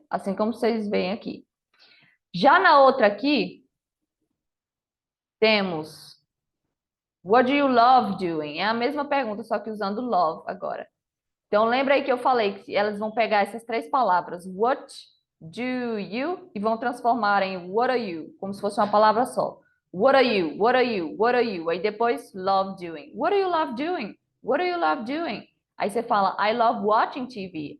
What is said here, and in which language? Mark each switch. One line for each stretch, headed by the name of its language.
Portuguese: Assim como vocês veem aqui. Já na outra aqui, temos
English: What do you love doing?
Portuguese: É a mesma pergunta, só que usando love agora. Então, lembra aí que eu falei que elas vão pegar essas três palavras,
English: what do you,
Portuguese: e vão transformar em
English: what are you,
Portuguese: como se fosse uma palavra só.
English: What are you? What are you? What are you?
Portuguese: Aí depois,
English: love doing. What do you love doing? What do you love doing?
Portuguese: Aí você fala,
English: I love watching TV.